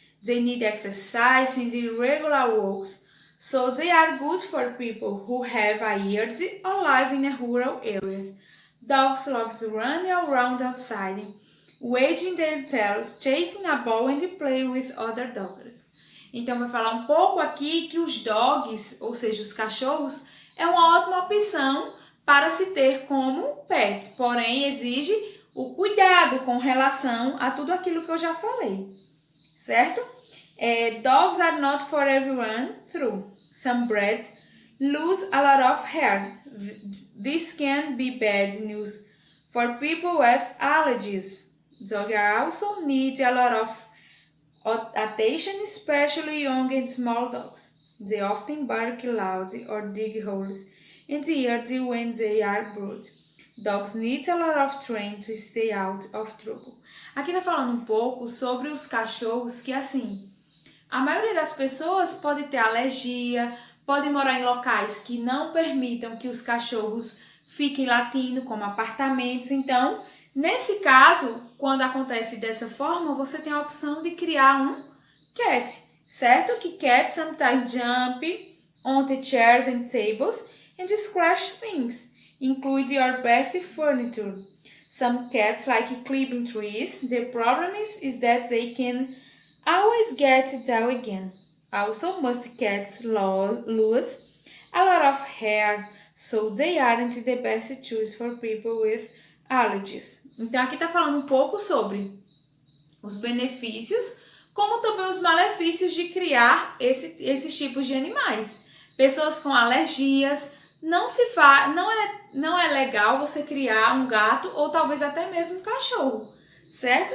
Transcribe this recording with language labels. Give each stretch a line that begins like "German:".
English: They need exercise and regular walks, so they are good for people who have a yard or live in rural areas. Dogs love running around outside, wagging their tails, chasing a ball and play with other dogs.
Portuguese: Então vai falar um pouco aqui que os dogs, ou seja, os cachorros, é uma ótima opção para se ter como pet, porém exige o cuidado com relação a tudo aquilo que eu já falei, certo?
English: Dogs are not for everyone, true. Some breeds lose a lot of hair. This can be bad news for people with allergies. Dogs also need a lot of attention, especially young and small dogs. They often bark loud or dig holes in the yard when they are brood. Dogs need a lot of training to stay out of trouble.
Portuguese: Aqui tá falando um pouco sobre os cachorros que, assim, a maioria das pessoas pode ter alergia, pode morar em locais que não permitam que os cachorros fiquem latindo, como apartamentos. Então, nesse caso, quando acontece dessa forma, você tem a opção de criar um cat, certo?
English: Que cats sometimes jump on the chairs and tables and scratch things, include your best furniture. Some cats like climbing trees. The problem is that they can always get down again. Also, most cats lose a lot of hair, so they aren't the best choice for people with allergies.
Portuguese: Então, aqui está falando um pouco sobre os benefícios, como também os malefícios de criar esses tipos de animais. Pessoas com alergias, não é legal você criar um gato ou talvez até mesmo um cachorro, certo?